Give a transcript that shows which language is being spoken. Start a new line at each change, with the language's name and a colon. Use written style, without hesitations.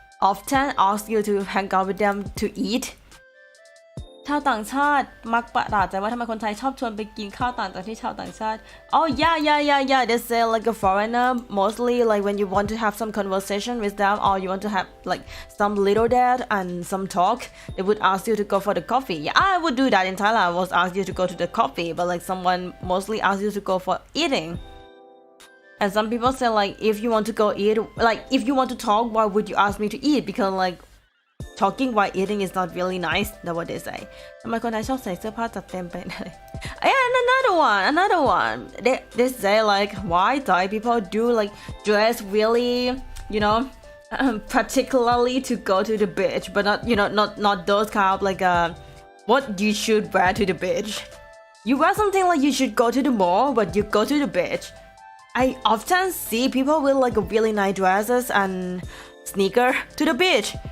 English: often ask you to hang out with them to eat
Thai: ชาวต่างชาติมักประหลาดใจว่าทำไมคนไทยชอบชวนไปกินข้าวต่างจากที่ชาวต่างชาติ
English: Oh yeah they say like a foreigner mostly like when you want to have some conversation with them or you want to have like some little chat and some talk they would ask you to go for the coffee. Yeah, I would do that in Thailand. I was asked you to go to the coffee but like someone mostly asks you to go for eating. And some people say like if you want to go eat like if you want to talk why would you ask me to eat because like talking while eating is not really nice. That's what they say.
Thai: ทำไมคนไทยชอบใส่เสื้อผ้าจัดเต็มไปเลย
English: And another one. They say like why Thai people do like dress really, you know, particularly to go to the beach, but not you know not those kind of like what you should wear to the beach. You wear something like you should go to the mall, but you go to the beach. I often see people with like a really nice dresses and sneaker to the beach.